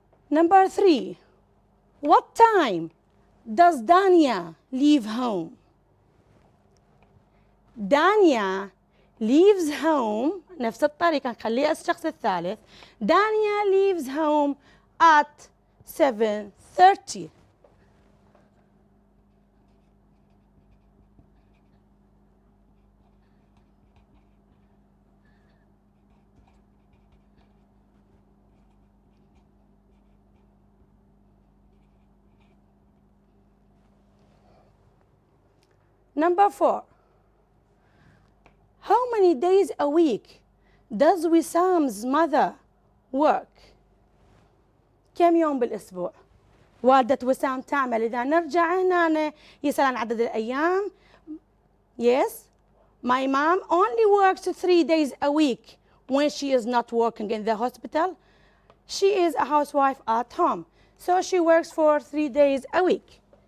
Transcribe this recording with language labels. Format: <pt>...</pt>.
<en>Number 3. What time does Dania leave home? Dania leaves home</en> <ar>نفس الطريقة نخليها الشخص الثالث.</ar> <en>Dania leaves home at 7:30. Number 4. How many days a week does Wissam's mother work?</en> <ar>كم يوم بالأسبوع والدة وسام تعمل؟ إذا نرجع هنا يسأل عن عدد الأيام.</ar> <en>Yes, my mom only works 3 days a week when she is not working in the hospital. She is a housewife at home, so she works for 3 days a week.</en>